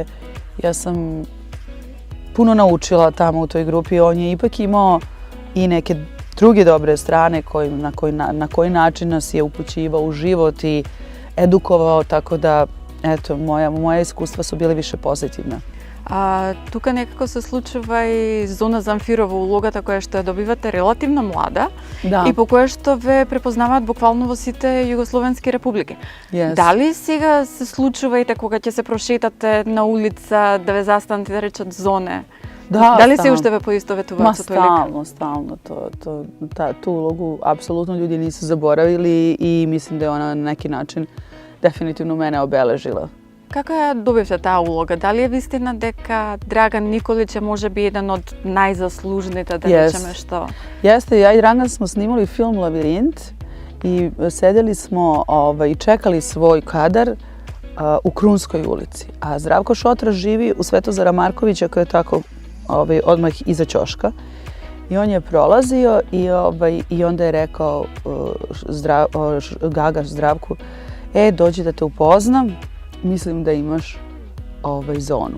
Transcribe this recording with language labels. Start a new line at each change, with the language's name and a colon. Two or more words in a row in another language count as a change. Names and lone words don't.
Serbian: Ja sam puno naučila tamo u toj grupi. On je ipak imao i neke druge dobre strane na koji način nas je upućivao u život i edukovao, tako da eto, moja iskustva su bile više pozitivna.
Macedonian: Тука некако се случува и Зона Замфирова улогата која што ја добивате релативно млада и по која што ве препознаваат буквално во сите југословенски републики. Дали сега се случува и кога ќе се прошетате на улица да ве застанат и да речат Зоне? Дали се уште ве поистоветуваат со тој лик?
Serbian: Stalno. Tu ulogu apsolutno ljudi nisu zaboravili i mislim da je ona na neki način definitivno mene obeležila.
Macedonian: Како ја добивте таа улога? Дали е вистина дека Драган Николиć е можеби еден од најзаслужните, да речеме што?
Serbian: Jeste, ja i Dragан smo snimali film Lavirint i sedeli smo i čekali svoj kadar u Krunskoj ulici. A Zdravko Šotra živi u Svetozara Markovića koji je tako odmah iza ćoška. I on je prolazio i onda je rekao Gaga Zdravku, dođi da te upoznam, mislim da imaš zonu.